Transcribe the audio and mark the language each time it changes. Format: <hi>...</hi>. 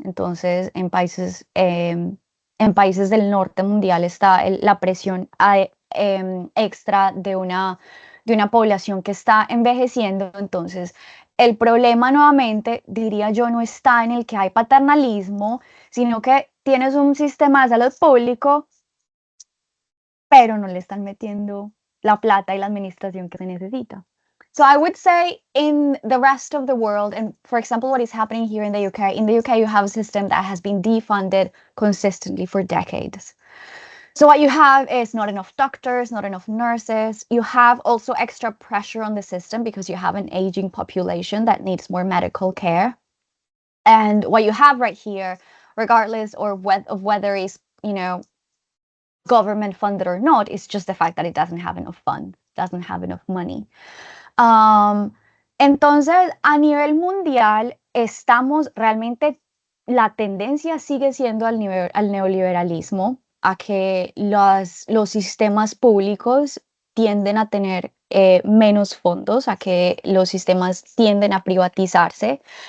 <es>Entonces, en países del norte mundial está la presión extra de una población que está envejeciendo. Entonces, el problema nuevamente, diría yo, no está en el que hay paternalismo, sino que tienes un sistema de salud público, pero no le están metiendo la plata y la administración que se necesita.</es> <en>So I would say in the rest of the world, and for example, what is happening here in the UK, you have a system that has been defunded consistently for decades. So what you have is not enough doctors, not enough nurses. You have also extra pressure on the system because you have an aging population that needs more medical care. And what you have right here, regardless of whether it's, government funded or not, is just the fact that it doesn't have enough funds, doesn't have enough money.</en> <es>Entonces, a nivel mundial, estamos realmente, la tendencia sigue siendo al neoliberalismo, a que los sistemas públicos tienden a tener menos fondos, a que los sistemas tienden a privatizarse.</es>